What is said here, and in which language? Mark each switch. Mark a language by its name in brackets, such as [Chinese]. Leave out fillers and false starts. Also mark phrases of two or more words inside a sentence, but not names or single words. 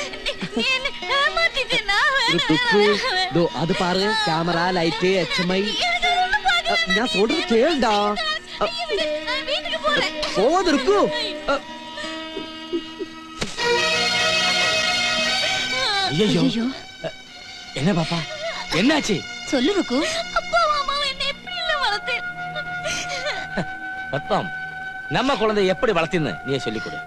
[Malayalam] അത് പാറ്, ക്യാമറ, ലൈറ്റ്, HMI. ഞാൻ சொல்றது കേൾടാ. പോവാതിരിക്കൂ. [Tamil] ஐயோ, என்ன பாப்பா, என்னாச்சு? சொல்லு ருக்கு. அப்பா அம்மா என்ன எப்படி இல்ல வளர்த்து? பத்மம், நம்ம குழந்தை எப்படி வளர்த்தின்னு நீ சொல்லிக் கொடு.